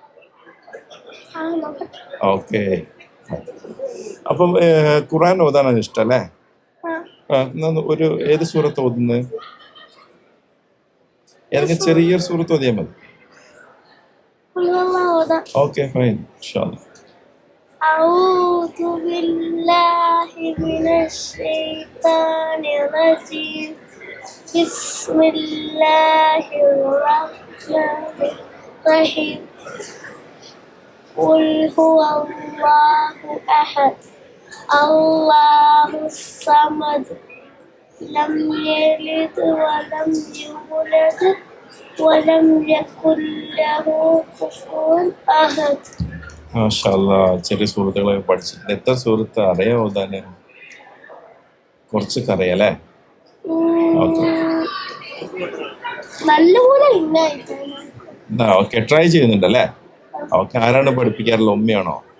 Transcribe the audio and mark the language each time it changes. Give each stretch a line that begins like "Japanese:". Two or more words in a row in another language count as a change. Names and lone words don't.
Malayalam: ഓക്കെ. അപ്പം ഖുർആൻ ഓതാനാണ് ഇഷ്ടം അല്ലേ? ഒരു ഏത് സൂറത്ത് ഓതുന്നത്? ഏതെങ്കിലും ചെറിയൊരു സൂറത്ത് ഓതിയാൽ മതി.
English: okay, fine.
Arabic: أعوذ بالله من الشيطان الرجيم بسم الله الرحمن الرحيم قل هو الله أحد الله الصمد لم يلد ولم يولد ولم يكن له كفوا أحد. ما شاء الله,
Malayalam: ചെറിയ സുഹൃത്തുക്കളൊക്കെ പഠിച്ചിട്ടുണ്ട്. എത്ര സുഹൃത്ത് അറിയാമോ? തന്നെ കുറച്ചൊക്കെ അറിയാലേ? ഓക്കെ, ട്രൈ ചെയ്യുന്നുണ്ടല്ലേ? ഓക്കെ. ആരാണ് പഠിപ്പിക്കാറുള്ള? ഉമ്മയാണോ?